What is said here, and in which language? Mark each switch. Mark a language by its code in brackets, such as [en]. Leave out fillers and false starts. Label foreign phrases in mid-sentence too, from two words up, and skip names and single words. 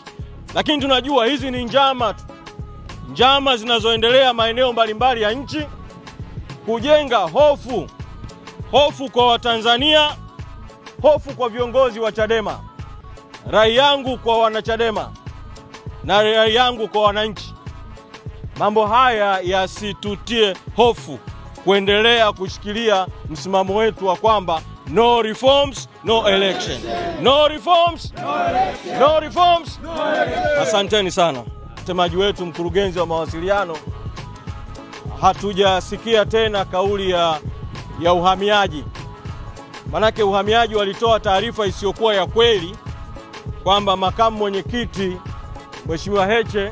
[sw] Lakini tunajua hizi ni njama zinazoendelea maeneo mbalimbali ya nchi kujenga hofu kwa Watanzania, hofu kwa viongozi wa Chadema. Rai yangu kwa wanachadema na rai yangu kwa wananchi, mambo haya yasitutie hofu kuendelea kushikilia msimamo wetu wa kwamba [en] no reforms, no election. No reforms, no election. No reforms, no election. [sw] Asanteni sana. Msemaji wetu, mkurugenzi wa mawasiliano, hatujasikia tena kauli ya uhamiaji. Manake uhamiaji walitoa taarifa isiyokuwa ya kweli kwamba makamu mwenyekiti Mheshimiwa Heche